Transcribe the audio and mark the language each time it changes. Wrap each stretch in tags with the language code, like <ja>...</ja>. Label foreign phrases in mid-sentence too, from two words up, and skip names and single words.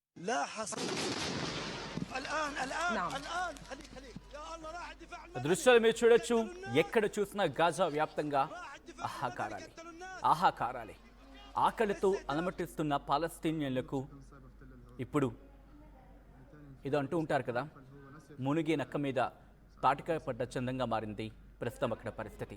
<ar>لا حصر الآن نعم. خليك يا الله راح الدفاع</ar> <te>దృశ్యాలు మీరు చూడొచ్చు, ఎక్కడ చూసినా గాజా వ్యాప్తంగా ఆహాకారాలే. ఆకలితో అలమటిస్తున్న పాలస్తీనియన్లకు ఇప్పుడు ఇది అంటూ ఉంటారు కదా, మునిగే నక్క మీద తాటికాయ పడ్డ చందంగా మారింది ప్రస్తుతం అక్కడ పరిస్థితి.</te>